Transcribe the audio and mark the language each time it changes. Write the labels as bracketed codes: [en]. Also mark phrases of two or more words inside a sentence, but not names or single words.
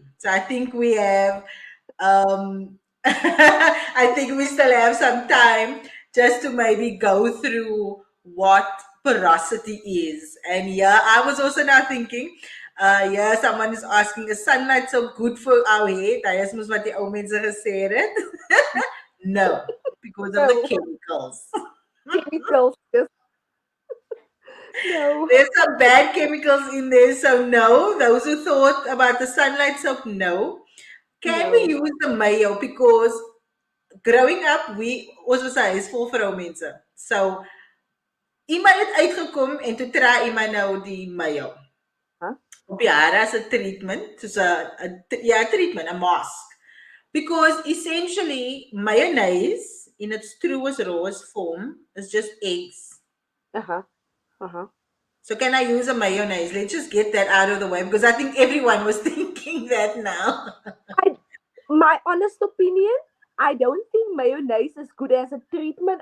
[en] So I think we have, I think we still have some time just to maybe go through what porosity is. And yeah, I was also now thinking, yeah, someone is asking, is sunlight so good for our hair? [af] That is mos wat die ou mense gesê het. [en] No, because of the no chemicals. chemicals, just no, There's some bad chemicals in there, so no. Those who thought about the sunlight soap, no. Can we no. use the mayo? Because growing up, we [af] ons was 'n huisvol vroumense. So iemand het uitgekom en toe try iemand nou die mayo. Huh? Op die hare as 'n treatment, soos 'n ja, treatment, 'n mask. [en] Because essentially mayonnaise in its truest rawest form is just eggs. Uh-huh. Uh-huh. So can I use a mayonnaise? Let's just get that out of the way because I think everyone was thinking that now. I, my honest opinion, I don't think mayonnaise is good as a treatment.